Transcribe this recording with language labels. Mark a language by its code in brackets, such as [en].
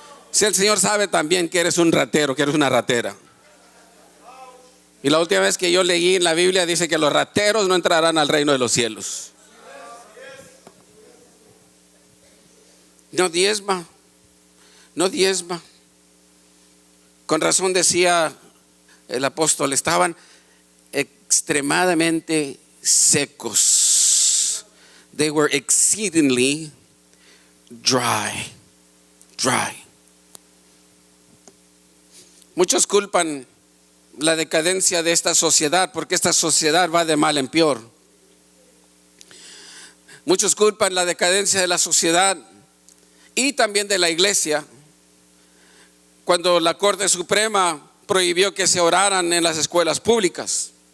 [es] Si el Señor sabe también que eres un ratero, que eres una ratera. Y la última vez que yo leí en la Biblia dice que los rateros no entrarán al reino de los cielos. No diezma. No diezma. Con razón decía el apóstol, estaban extremadamente secos. [en] They were exceedingly dry. [es] Muchos culpan la decadencia de esta sociedad porque esta sociedad va de mal en peor. Muchos culpan la decadencia de la sociedad y también de la iglesia cuando la Corte Suprema prohibió que se oraran en las escuelas públicas.